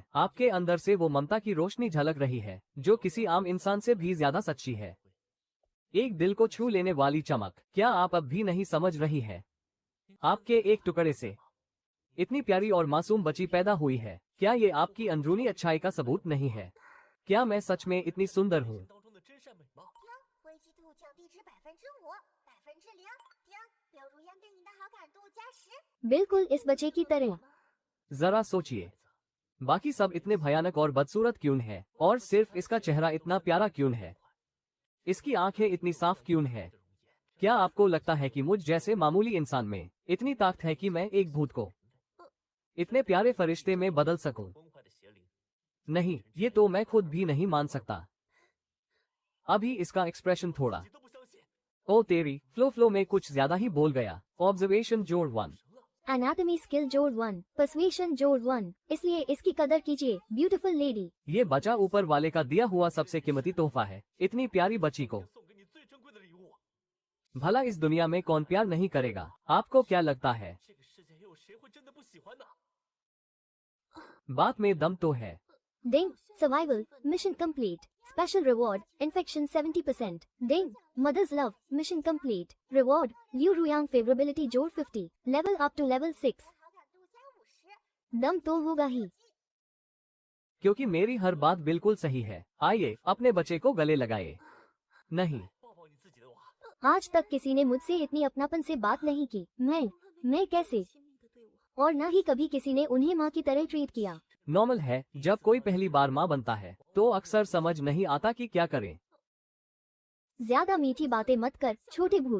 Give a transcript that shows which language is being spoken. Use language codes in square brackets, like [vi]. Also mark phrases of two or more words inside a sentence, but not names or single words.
[hi] आपके अंदर से वो ममता की रोशनी झलक रही है जो किसी आम इंसान से भी ज्यादा सच्ची है। एक दिल को छू लेने वाली चमक। क्या आप अब भी नहीं समझ रही है? आपके एक टुकड़े से इतनी प्यारी और मासूम बच्ची पैदा हुई है। क्या ये आपकी अंदरूनी अच्छाई का सबूत नहीं है? क्या मैं सच में इतनी सुंदर हूँ? [zh] 危机度降低至5%、0%。丁，刘如烟对你的好感度+10。 [hi] बिल्कुल इस बच्चे की तरह। जरा सोचिए, बाकी सब इतने भयानक और बदसूरत क्यों हैं, और सिर्फ इसका चेहरा इतना प्यारा क्यों है? इसकी आंखें इतनी साफ क्यों है? क्या आपको लगता है कि मुझ जैसे मामूली इंसान में इतनी ताकत है कि मैं एक भूत को इतने प्यारे फरिश्ते में बदल सकूं? [zh] 崩坏的邪灵， [hi] नहीं, ये तो मैं खुद भी नहीं मान सकता। अभी इसका एक्सप्रेशन थोड़ा [zh] 自己都不相信。 [hi] ओ तेरी फ्लो में कुछ ज्यादा ही बोल गया। ऑब्जर्वेशन जोड़ 1। [en] anatomy skill [hi] जोड़ 1, पर्सुएशन जोड़ 1, इसलिए इसकी कदर कीजिए [en] beautiful lady. [hi] ये बच्चा ऊपर वाले का दिया हुआ सबसे कीमती तोहफा है। इतनी प्यारी बच्ची को [zh] 送给你最珍贵的礼物。 [hi] भला इस दुनिया में कौन प्यार नहीं करेगा? आपको क्या लगता है? [zh] 这个世界还有谁会真的不喜欢呢？ [hi] बात में दम तो है। [en] Ding, survival, mission complete, special reward, infection 70%. Ding, mother's love, mission complete, reward, Liu Ruyang favorability जोड़ 50, level up to level 6. [zh] 好感度+50。 [hi] दम तो होगा ही। क्योंकि मेरी हर बात बिल्कुल सही है। आइए अपने बच्चे को गले लगाए। नहीं, [zh] 抱抱你自己的娃。 [hi] आज तक किसी ने मुझसे इतनी अपनापन से बात नहीं की। मैं कैसे? और न ही कभी किसी ने उन्हें माँ की तरह ट्रीट किया। नॉर्मल है, जब कोई पहली बार माँ बनता है तो अक्सर समझ नहीं आता कि क्या करें। ज्यादा मीठी बातें मत कर छोटे भूत।